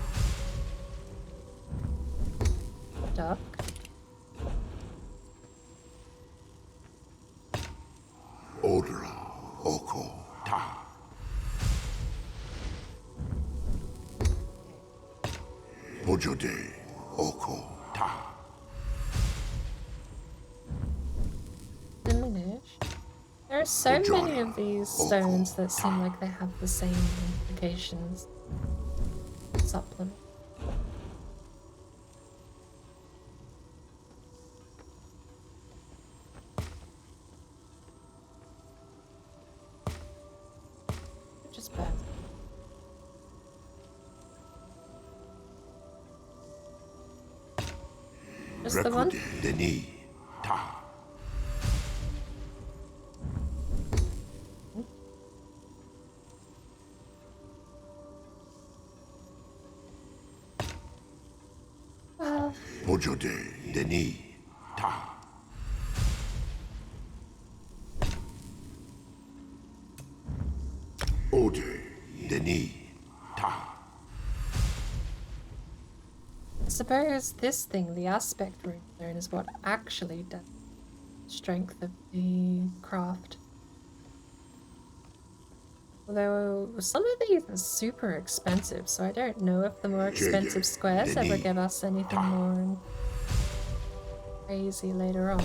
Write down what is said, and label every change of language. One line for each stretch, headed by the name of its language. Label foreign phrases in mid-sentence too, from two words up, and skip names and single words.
English: Duck. Odra, Oko, Ta. Pojode, Oko, Ta. Diminish. There are so many of these stones that seem like they have the same implications. Supplement. Just bad. Just the one? Deni, Ta. Well, Pojode, Deni, Ta. Ode, Deni, Ta. I suppose this thing, the aspect rune stone, is what actually does strength of the craft. Although some of these are super expensive, so I don't know if the more expensive squares ever give us anything more crazy later on.